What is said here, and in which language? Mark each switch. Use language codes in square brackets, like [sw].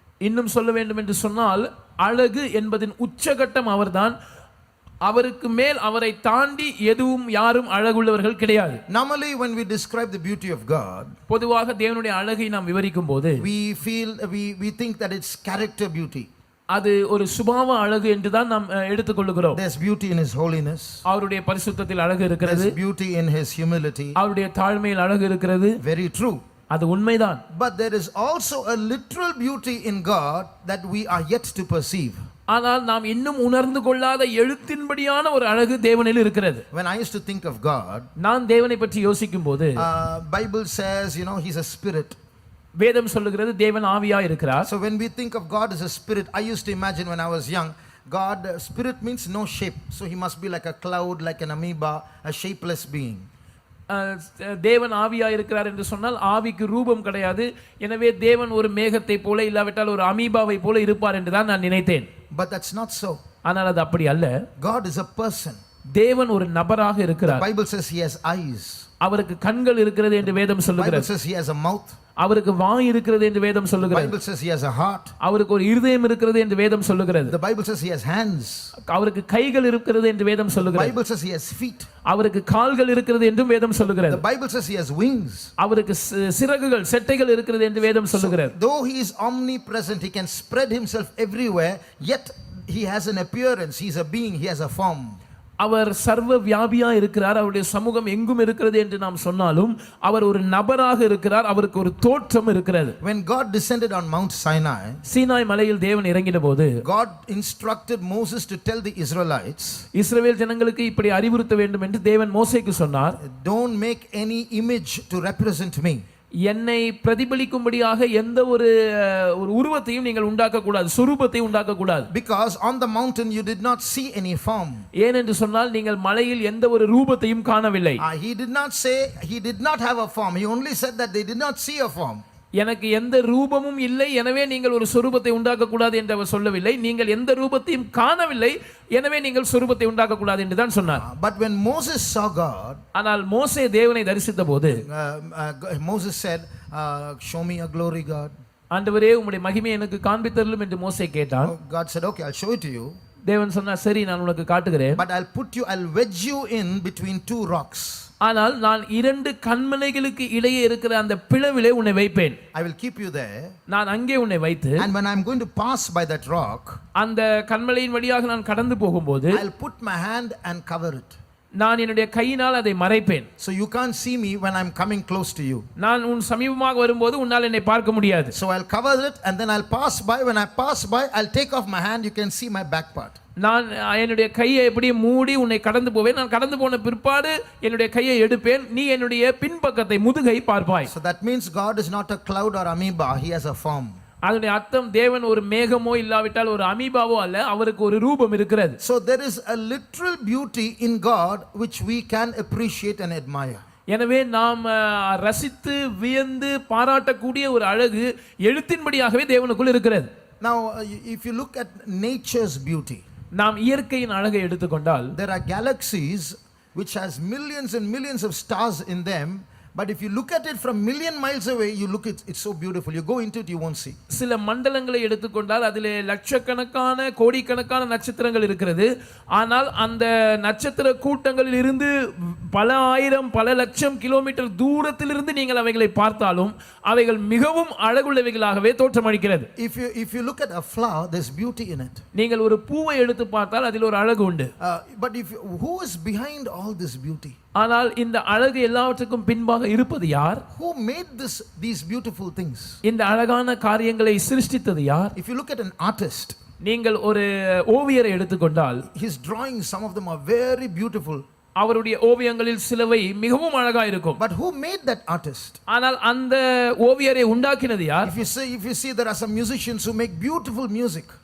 [ta] இன்னும் சொல்ல வேண்டும் என்று சொன்னால் அழகு என்பதின் உச்சகட்டம் அவர்தான். அவருக்கு மேல் அவரை தாண்டி எதுவும் யாரும் அழகுள்ளவர்கள் கிடையாது. [en] Normally when we describe the beauty of God, [ta] பொதுவாக தேவனுடைய அழகை நாம் விவரிக்கும் போது [en] we think that it's character beauty. [ta] அது ஒரு சுபாவ அழகு என்று தான் நாம் எடுத்துக்கொள்கிறோம். [en] There's beauty in His holiness. [ta] அவருடைய பரிசுத்தத்தில் அழகு இருக்கிறது. [en] There's beauty in His humility. [ta] அவருடைய தாழ்மையில் அழகு இருக்கிறது. [en] Very true. [ta] அது உண்மைதான். [en] But there is also a literal beauty in God that we are yet to perceive. [ta] ஆனால் நாம் இன்னும் உணர்ந்து கொள்ளாத எழுத்தின்படியான ஒரு அழகு தேவனில் இருக்கிறது. [en] When I used to think of God, [ta] நான் தேவனை பற்றி யோசிக்கும் போது [en] Bible says, He's a spirit. [ta] வேதம் சொல்லுகிறது தேவன் ஆவியா இருக்கிறார். [en] So when we think of God as a spirit, I used to imagine when I was young, God, spirit means no shape. So He must be like a cloud, like an amoeba, a shapeless being. [ta] தேவன் ஆவியா இருக்கிறார் என்று சொன்னால் ஆவிக்கு ரூபம் கிடையாது. எனவே தேவன் ஒரு மேகத்தை போல இல்லாவிட்டால் ஒரு அமீபாவை போல இருப்பார் என்று தான் நான் நினைத்தேன். [en] But that's not so. [ta] ஆனால் அது அப்படி அல்ல. [en] God is a person. [ta] தேவன் ஒரு நபராக இருக்கிறார். [en] The Bible says He has eyes. [ta] அவருக்கு கண்கள் இருக்கிறது என்று வேதம் சொல்லுகிறது. [en] Bible says He has a mouth. [ta] அவருக்கு வாய் இருக்கிறது என்று வேதம் சொல்லுகிறது. [en] Bible says He has a heart. [ta] அவருக்கு ஒரு இருதயம் இருக்கிறது என்று வேதம் சொல்லுகிறது. [en] The Bible says He has hands. [ta] அவருக்கு கைகள் இருக்கிறது என்று வேதம் சொல்லுகிறது. [en] Bible says He has feet. [ta] அவருக்கு கால்கள் இருக்கிறது என்றும் வேதம் சொல்லுகிறது. [en] The Bible says He has wings. [ta] அவருக்கு சிறகுகள் செட்டைகள் இருக்கிறது என்று வேதம் சொல்லுகிறது. [en] Though He is omnipresent, He can spread Himself everywhere, yet He has an appearance. He is a being, He has a form. [ta] அவர் சர்வ வியாபியா இருக்கிறார். அவருடைய சமூகம் எங்கும் இருக்கிறது என்று நாம் சொன்னாலும் அவர் ஒரு நபராக இருக்கிறார். அவருக்கு ஒரு தோற்றம் இருக்கிறது. [en] When God descended on Mount Sinai, [ta] Sinai மலையில் தேவன் இறங்கின போது [en] God instructed Moses to tell the Israelites, [ta] இஸ்ரவேல் ஜனங்களுக்கு இப்படி அறிவுறுத்த வேண்டும் என்று தேவன் மோசேக்கு சொன்னார். [en] Don't make any image to represent me. [ta] என்னை பிரதிபலிக்கும்படியாக எந்த ஒரு உருவத்தையும் நீங்கள் உண்டாக்க கூடாது, சுரூபத்தை உண்டாக்க கூடாது. [en] Because on the mountain you did not see any form. [ta] ஏனென்று சொன்னால் நீங்கள் மலையில் எந்த ஒரு ரூபத்தையும் காணவில்லை. [en] He did not say he did not have a form. He only said that they did not see a form. [ta] எனக்கு எந்த ரூபமும் இல்லை, எனவே நீங்கள் ஒரு சொரூபத்தை உண்டாக்க கூடாது என்று அவர் சொல்லவில்லை. நீங்கள் எந்த ரூபத்தையும் காணவில்லை, எனவே நீங்கள் சொரூபத்தை உண்டாக்க கூடாது என்று தான் சொன்னார். [en] But when Moses saw God, [ta] ஆனால் மோசே தேவனை தரிசித்த போது [en] Moses said, show me your glory, God. [ta] ஆண்டவரே உம்முடைய மகிமையை எனக்கு காண்பித்தருளும் என்று மோசே கேட்டான். [en] God said, okay, I'll show it to you. [ta] தேவன் சொன்னார், சரி நான் உனக்கு காட்டுகிறேன். [en] But I'll wedge you in between two rocks. [ta] ஆனால் நான் இரண்டு கன்மலைகளுக்கு இடையே இருக்கிற அந்த பிளவிலே உன்னை வைப்பேன். [en] I will keep you there. [ta] நான் அங்கே உன்னை வைத்து, [en] and when I'm going to pass by that rock, [ta] அந்த கன்மலையின் வழியாக நான் கடந்து போகும்போது [en] I'll put my hand and cover it. [ta] நான் என்னுடைய கையினால் அதை மறைப்பேன். [en] So you can't see me when I'm coming close to you. [ta] நான் உன் சமீபமாக வரும்போது உன்னால் என்னை பார்க்க முடியாது. [en] So I'll cover it and then I'll pass by. When I pass by, I'll take off my hand. You can see my back part. [ta] நான் என்னுடைய கையை எப்படி மூடி உன்னை கடந்து போவேன். நான் கடந்து போன பிற்பாடு என்னுடைய கையை எடுப்பேன். நீ என்னுடைய பின்பக்கத்தை முதுகை பார்ப்பாய். [en] So that means God is not a cloud or amoeba. He has a form. [ta] அதனுடைய அர்த்தம் தேவன் ஒரு மேகமோ இல்லாவிட்டால் ஒரு அமீபாவோ அல்ல, அவருக்கு ஒரு ரூபம் இருக்கிறது. [en] So there is a literal beauty in God which we can appreciate and admire. [ta] எனவே நாம் ரசித்து வியந்து பாராட்டக்கூடிய ஒரு அழகு எழுத்தின்படியாகவே தேவனுக்குள் இருக்கிறது. [en] Now if you look at nature's beauty, [ta] நாம் இயற்கையின் அழகை எடுத்துக்கொண்டால் [en] there are galaxies which has millions and millions of stars in them. But if you look at it from million miles away, you look it's so beautiful. You go into it, you won't see. [ta] சில மண்டலங்களை எடுத்துக்கொண்டால் அதிலே லட்சக்கணக்கான கோடிக்கணக்கான நட்சத்திரங்கள் இருக்கிறது. ஆனால் அந்த நட்சத்திர கூட்டங்களில் இருந்து பல ஆயிரம் பல லட்சம் கிலோமீட்டர் தூரத்திலிருந்து நீங்கள் அவைகளை பார்த்தாலும் அவைகள் மிகவும் அழகுள்ளவைகளாகவே தோற்றமளிக்கிறது. [en] If you look at a flower, there's beauty in it. [ta] நீங்கள் ஒரு பூவை எடுத்து பார்த்தால் அதில் ஒரு அழகு உண்டு. [en] But who is behind all this beauty? [ta] ஆனால் இந்த அழகு எல்லாவற்றுக்கும் பின்பாக இருப்பது யார்? [en] Who made these beautiful things? [ta] இந்த அழகான காரியங்களை சிருஷ்டித்தது யார்? [en] If you look at an artist, [ta] நீங்கள் ஒரு ஓவியரை எடுத்துக்கொண்டால் [en] his drawings, some of them are very beautiful. [ta] அவருடைய ஓவியங்களில் சிலவை மிகவும் அழகா இருக்கும். [en] But who made that artist? [ta] ஆனால் அந்த ஓவியரை உண்டாக்கினது யார்? [en] If you see there are some musicians who make beautiful music.